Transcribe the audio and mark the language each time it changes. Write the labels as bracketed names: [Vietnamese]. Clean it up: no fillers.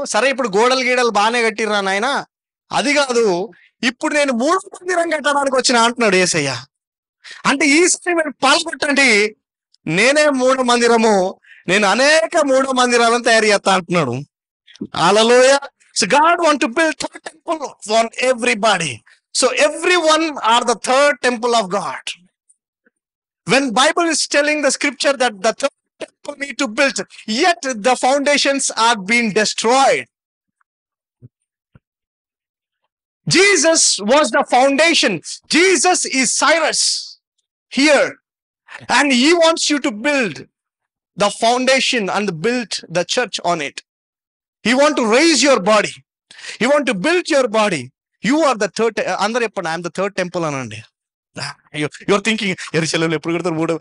[Telugu] సరే ఇప్పుడు గోడలు గీడలు బాగానే కట్టిర్రా నాయన, అది కాదు, ఇప్పుడు నేను 3వ మందిరం కట్టడానికి వచ్చిన అంటున్నాడు యేసయ్య. అంటే ఈ సమయం పాల్గొట్టండి, నేనే 3వ మందిరము, నేను అనేక 3వ మందిరాలను తయారు చేస్తా అంటున్నాడు. హల్లెలూయా. [English] So God want to build third temple for everybody. So everyone are the third temple of God. When Bible is telling the scripture that the third temple need to build, yet the foundations are being destroyed. Jesus was the foundation. Jesus is Cyrus here. And he wants you to build the foundation and build the church on it. He want to raise your body. He want to build your body. You are the third. [Telugu] అందరూ చెప్పండి, [English] I'm the third temple [Telugu] అనండి. [English] your thinking [Telugu] ఎరుశలేములో ఎప్పుడు కడతారు?